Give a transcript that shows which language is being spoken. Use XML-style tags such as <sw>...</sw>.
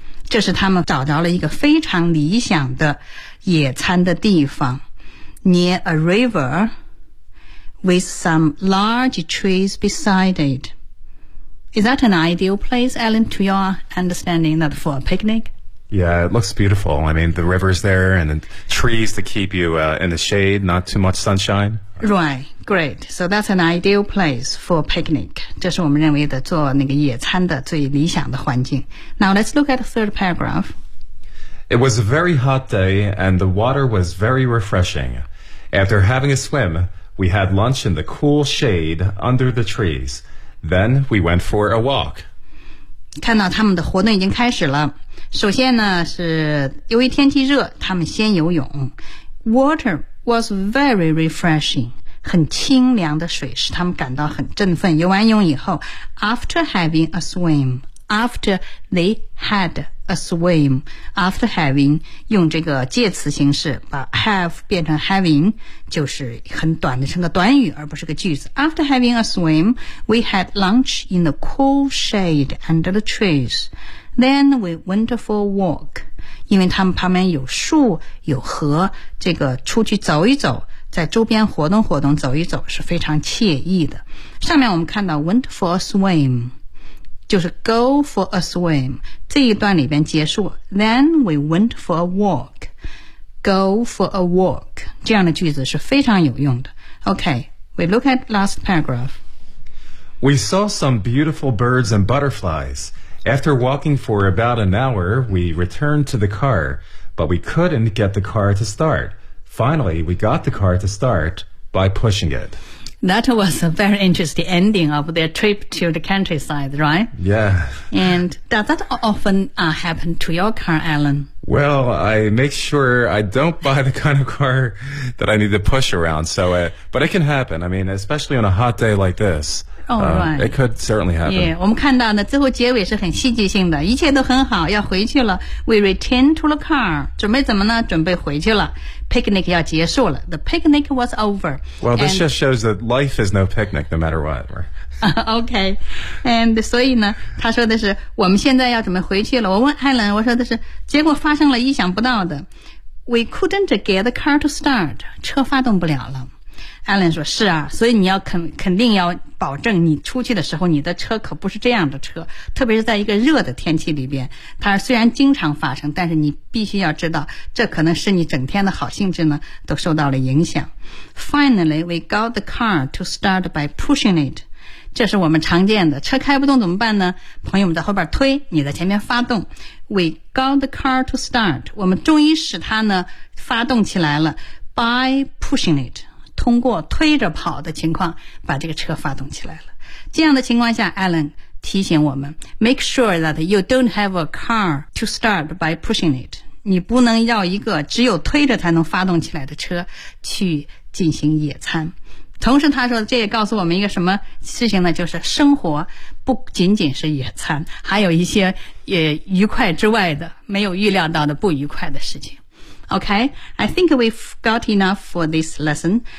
<zh>这是他们找着了一个非常理想的野餐的地方</zh> <en>near a river with some large trees beside it. Is that an ideal place, Alan, to your understanding that for a picnic? Yeah, it looks beautiful. I mean, the river's there and the trees to keep you in the shade, not too much sunshine. Right, great. So that's an ideal place for a picnic.</en> <zh>这是我们认为的做那个野餐的最理想的环境。</zh> <en>Now let's look at the third paragraph. It was a very hot day and the water was very refreshing. After having a swim, we had lunch in the cool shade under the trees. Then we went for a walk.</en> <zh>看到他们的活动已经开始了。首先呢是由于天气热他们先游泳</zh> <en>Water was very refreshing</en> <zh>很清凉的水使他们感到很振奋游完泳以后</zh> <en>After having a swim after they had a swim, after having,</en> <zh>用这个介词形式把 have 变成 having, 就是很短的成个短语而不是个句子。</zh> <en>After having a swim, we had lunch in the cool shade under the trees. Then we went for a walk.</en> <zh>因为他们旁边有树有河，这个出去走一走，在周边活动活动走一走是非常惬意的。上面我们看到</zh> <en>went for a swim,</en> <zh>就是</zh> <en>go for a swim,</en> <zh>这一段里边结束</zh> <en>then we went for a walk, go for a walk,</en> <zh>这样的句子是非常有用的。</zh> <en>Okay, we look at last paragraph. We saw some beautiful birds and butterflies. After walking for about an hour, we returned to the car, but we couldn't get the car to start. Finally, we got the car to start by pushing it. That was a very interesting ending of their trip to the countryside, right? Yeah. And does that often, happen to your car, Alan? Well, I make sure I don't buy the kind of car that I need to push around. But it can happen. I mean, especially on a hot day like this. Oh, right. It could certainly happen.</en> <zh>Yeah, 我们看到呢，最后结尾是很戏剧性的，一切都很好，要回去了。</zh> <en>We return to the car.</en> <zh>准备怎么呢？准备回去了。</zh> <en>Picnic</en> <zh>要结束了。</zh> <en>The picnic was over. Well, this just shows that life is no picnic, no matter what. Okay.</en> <zh>And 所以呢，他说的是，我们现在要准备回去了。我问 Alan, 我说的是，结果发生了意想不到的。</zh> <en>We couldn't get the car to start.</en> <zh>车发动不了了。 Alan 说是啊，所以你要肯定要保证你出去的时候你的车可不是这样的车，特别是在一个热的天气里边，它虽然经常发生，但是你必须要知道这可能是你整天的好兴致呢都受到了影响。</zh> <en>Finally we got the car to start by pushing it.</en> <zh>这是我们常见的，车开不动怎么办呢？朋友们在后边推，你在前面发动。</zh> <en>We got the car to start.</en> <zh>我们终于使它呢发动起来了，</zh> <en>by pushing it,</en> <zh>通过推着跑的情况把这个车发动起来了。这样的情况下</zh> <en>Alan</en> <zh>提醒我们</zh> <en>Make sure that you don't have a car to start by pushing it.</en> <zh>你不能要一个只有推着才能发动起来的车去进行野餐。同时他说这也告诉我们一个什么事情呢，就是生活不仅仅是野餐，还有一些也愉快之外的没有预料到的不愉快的事情。</zh> <en>Okay, I think we've got enough for this lesson.</en>